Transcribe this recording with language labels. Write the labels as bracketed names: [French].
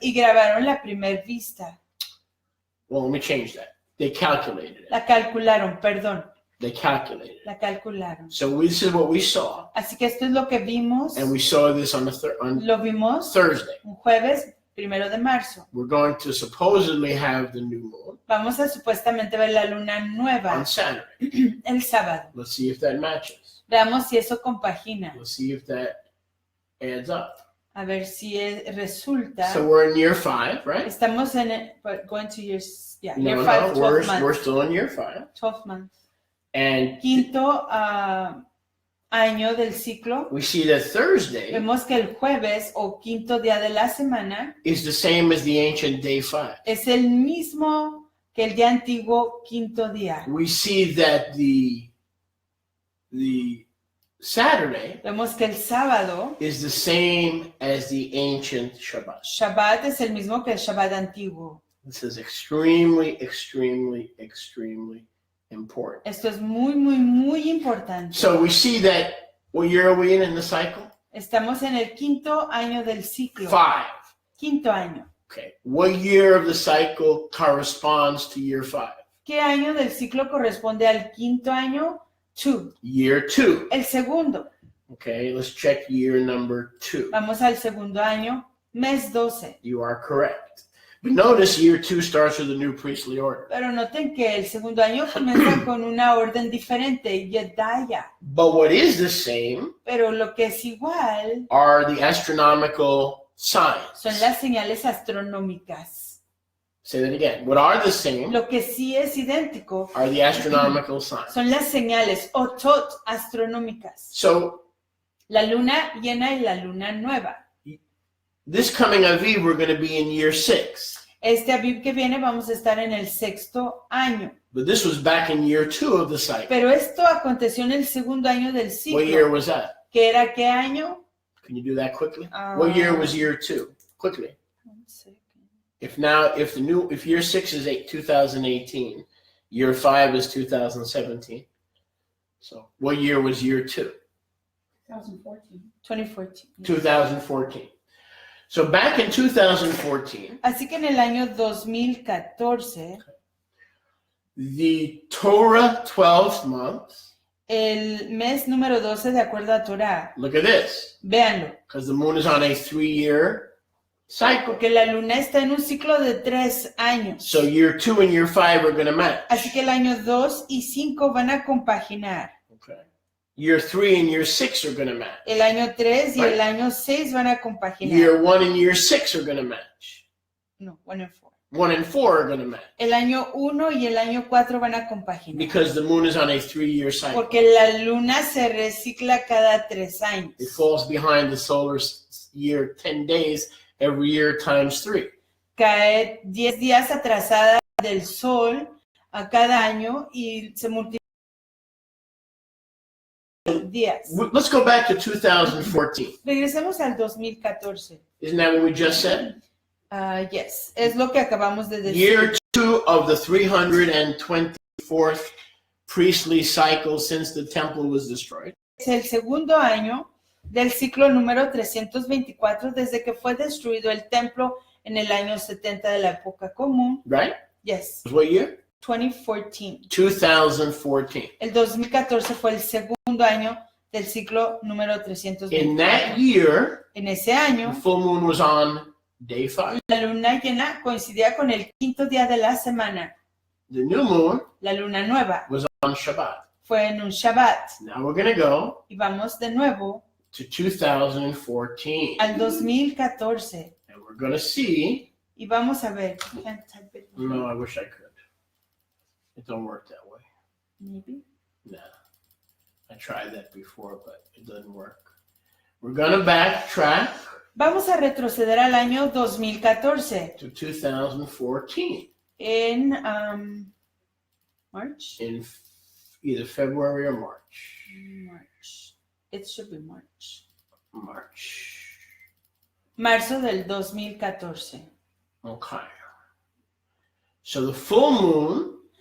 [Spanish] y grabaron la primer vista. [English] Well, let me change that. They calculated it. [Spanish] La calcularon, perdón, [English] They calculated it. [Spanish] la calcularon. [English] So this is what we saw. [Spanish] Así que esto es lo que vimos, [English] And we saw this on [Spanish] lo vimos [English] Thursday. [Spanish] un jueves 1 de marzo. [English] We're going to supposedly have the new moon [Spanish] Vamos a supuestamente ver la luna nueva [English] on Saturday. [Spanish] el sábado. [English] Let's see if that matches. [Spanish] Veamos si eso compagina, [English] Let's see if that adds up. [Spanish] a ver si resulta. [English] So we're in year 5, right? [Spanish] Estamos en [English] going to year, yeah, No, year no, 5, 12 we're months. still in year 5. 12 months. And [Spanish] Quinto año del ciclo. [English] we see that Thursday [Spanish] Vemos que el jueves o quinto día de la semana [English] is the same as the ancient day 5. [Spanish] es el mismo que el día antiguo quinto día. [English] We see that the Saturday [Spanish] Vemos que el sábado, [English] is the same as the ancient Shabbat. [Spanish] Shabbat es el mismo que el Shabbat antiguo. [English] This is extremely, extremely, extremely important. [Spanish] Esto es muy, muy, muy importante. [English] So we see that, what year are we in the cycle? [Spanish] Estamos en el quinto año del ciclo. [English] 5. [Spanish] Quinto año. [English] Okay. What year of the cycle corresponds to year 5? [Spanish] ¿Qué año del ciclo corresponde al quinto año? [English] 2. Year 2. [Spanish] El segundo. [English] Okay, let's check year number 2. [Spanish] Vamos al segundo año, mes 12. [English] You are correct. But notice year 2 starts with a new priestly order. [Spanish] Pero noten que el segundo año comienza con una orden diferente, Yedaya. [English] But what is the same [Spanish] Pero lo que es igual [English] are the astronomical signs. [Spanish] son las señales astronómicas. [English] Say that again. What are the same [Spanish] Lo que sí es idéntico [English] are the astronomical signs. [Spanish] son las señales otot astronómicas. [English] So [Spanish] La luna llena y la luna nueva. [English] this coming Aviv, we're going to be in year 6. [Spanish] Este Aviv que viene vamos a estar en el sexto año. [English] But this was back in year 2 of the cycle. [Spanish] Pero esto aconteció en el segundo año del [English] What year [Spanish] ciclo. [English] was that? [Spanish] ¿Qué era qué año? [English] Can you do that quickly? What year was year 2? Quickly. If year 6 is 2018, year 5 is 2017. So what year was year 2? 2014. 2014. 2014. So back in 2014, [Spanish] Así que en el año 2014, [English] the Torah 12th month, [Spanish] el mes número 12 de acuerdo a Torah, [English] look at this, [Spanish] véanlo, [English] because the moon is on a 3-year cycle. [Spanish] porque la luna está en un ciclo de 3 años. [English] So year 2 and year 5 are going to match. [Spanish] Así que el año 2 y 5 van a compaginar. [English] Okay. Year 3 and year 6 are going to match. [Spanish] El año 3 y [English] Right. [Spanish] el año 6 van a compaginar. [English] Year 1 and year 6 are going to match. No, 1 and 4. 1 and 4 are going to match. [Spanish] El año 1 y el año 4 van a compaginar. [English] Because the moon is on a 3-year cycle. [Spanish] Porque la luna se recicla cada 3 años. [English] It falls behind the solar year 10 days every year times 3. [Spanish] Cae 10 días atrasada del sol a cada año y se multiplica días. [English] Let's go back to 2014. [Spanish] Regresemos al 2014. [English] Isn't that what we just said? [Spanish] Yes, es lo que acabamos de decir. [English] Year 2 of the 324th priestly cycle since the temple was destroyed. [Spanish] Es el segundo año del ciclo número 324 desde que fue destruido el templo en el año 70 de la época común. [English] Right? Yes, What year? 2014. 2014. [Spanish] El 2014 fue el segundo año del ciclo número [English] In [Spanish] 324. [English] that year, [Spanish] En ese [English] the [Spanish] año, [English] full moon was on day 5. [Spanish] la luna llena coincidía con el quinto día de la semana. [English] The new moon [Spanish] La luna nueva [English] was on Shabbat. [Spanish] fue en un Shabbat. [English] Now we're going to go [Spanish] Y vamos de nuevo [English] to 2014. [Spanish] al 2014. [English] And we're going to see. [Spanish] Y vamos a ver. [English] Can't type it. No, I wish I could. It don't work that way. Maybe. Nah. I tried that before, but it doesn't work. We're going to backtrack [Spanish] Vamos a retroceder al año 2014. [English] to 2014 [Spanish] En March. [English] in either February or March. March. It should be March. March. [Spanish] Marzo del 2014. [English] Okay. So the full moon